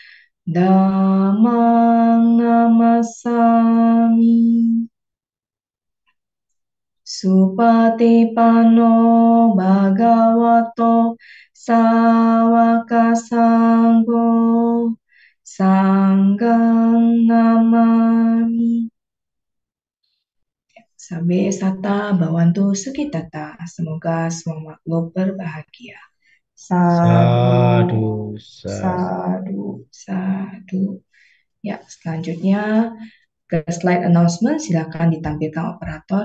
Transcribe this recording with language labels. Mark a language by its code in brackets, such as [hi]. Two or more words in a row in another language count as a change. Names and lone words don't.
[pi] Dhammang Namasami Supatipanno Bhagavato Sawaka Sangho Sanghang Namami Sabe Sata Bawantu Sukitata. [id] Semoga semua makhluk berbahagia. [pi] Sadu, Sadhu, sadhu. sadu, sadu. [id] Ya, selanjutnya ke [en] slide announcement. [id] Silakan ditampilkan operator.